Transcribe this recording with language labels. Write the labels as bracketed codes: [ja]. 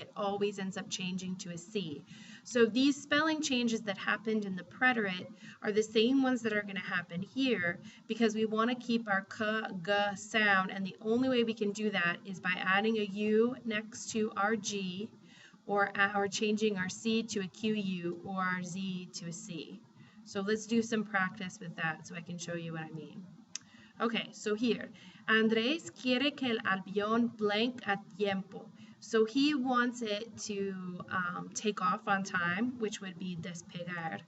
[en] It always ends up changing to a C. So these spelling changes that happened in the preterite are the same ones that are going to happen here because we want to keep our K, G sound. And the only way we can do that is by adding a U next to our G, or changing our C to a QU or our Z to a C. So let's do some practice with that so I can show you what I mean. Okay, so here, [es] Andrés quiere que el avión [en] blank [es] a tiempo. [en] So he wants it to take off on time, which would be despegar.